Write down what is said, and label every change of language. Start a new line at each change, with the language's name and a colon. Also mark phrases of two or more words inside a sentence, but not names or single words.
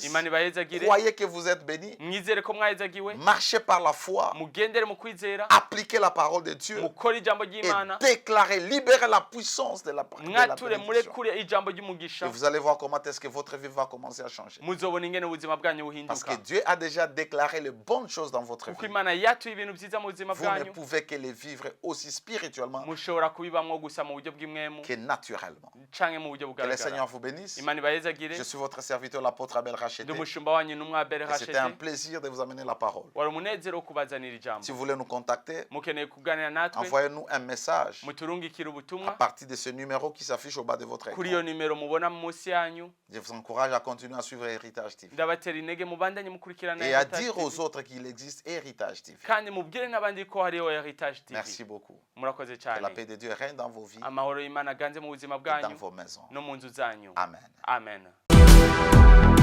Rundi: Imana ibahezagire,
French: Croyez que vous êtes bénis.
Rundi: mwizere ko mwahezagiwe,
French: Marchez par la foi.
Rundi: mugendere mu kwizera,
French: Appliquez la parole de Dieu.
Rundi: mukore ijambo
French: Et
Rundi: ry'Imana,
French: déclarez, libérez la puissance de la
Rundi: mwature
French: bénédiction.
Rundi: murekure ijambo
French: Et
Rundi: ry'umugisha,
French: vous allez voir comment est-ce que votre vie va commencer à changer.
Rundi: muzobona ingene ubuzima bwanyu
French: Parce que
Rundi: buhinduka,
French: Dieu a déjà déclaré les bonnes choses dans votre
Rundi: kuko
French: vie.
Rundi: Imana yatuye ibintu byiza mu buzima
French: Vous ne
Rundi: bwanyu,
French: pouvez que les vivre aussi spirituellement
Rundi: mushobora kubibamwo gusa mu buryo bw'imwemu
French: que naturellement.
Rundi: canke mu buryo
French: Que le
Rundi: bugaragara.
French: Seigneur vous bénisse.
Rundi: Imana ibahezagire,
French: Je suis votre serviteur, l'apôtre Abel Racheté.
Rundi: ndi umushumba wanyu n'umwa Abel Et c'était un Rachete.
French: plaisir de vous amener la parole.
Rundi: Wari umunezero wo kubazanira ijambo.
French: Si vous voulez nous contacter,
Rundi: Mukeneye kuganira natwe,
French: envoyez-nous un message
Rundi: muturungikire
French: à
Rundi: ubutumwa
French: partir de ce numéro qui s'affiche au bas de votre
Rundi: kuri
French: écran.
Rundi: iyo nimero mubona munsi yanyu.
French: Je vous encourage à continuer à suivre Héritage TV
Rundi: Ndabatera intege mubandanye mukurikirana
French: et à
Rundi: Heritage
French: dire
Rundi: TV,
French: aux autres qu'il existe Héritage TV.
Rundi: kandi mubwire n'abandi ko hariho Heritage TV.
French: Merci beaucoup.
Rundi: Murakoze
French: Que la
Rundi: cyane.
French: paix de Dieu règne dans vos vies
Rundi: Amahoro y'Imana aganze mu buzima
French: et dans
Rundi: bwanyu
French: vos maisons.
Rundi: no mu nzu zanyu.
French: Amen.
Rundi: Amen.